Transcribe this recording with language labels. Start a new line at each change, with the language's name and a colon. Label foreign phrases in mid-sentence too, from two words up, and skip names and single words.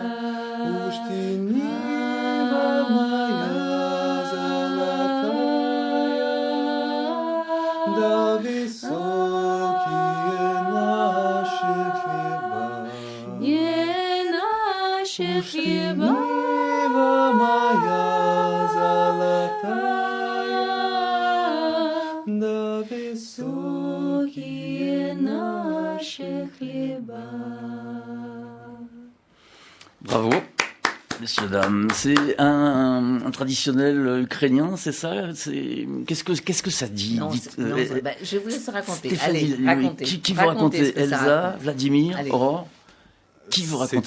Russian: Уж ты Нива моя золотая, да высокие наши хлеба. Уж ты Нива моя золотая, да высокие наши хлеба.
French: Bravo, messieurs, dames. C'est un traditionnel ukrainien, c'est ça? Qu'est-ce que ça dit? Je vous laisse raconter. Stéphanie, Allez, racontez. Qui vous racontez? Elsa, Vladimir, Aurore? Qui vous racontez?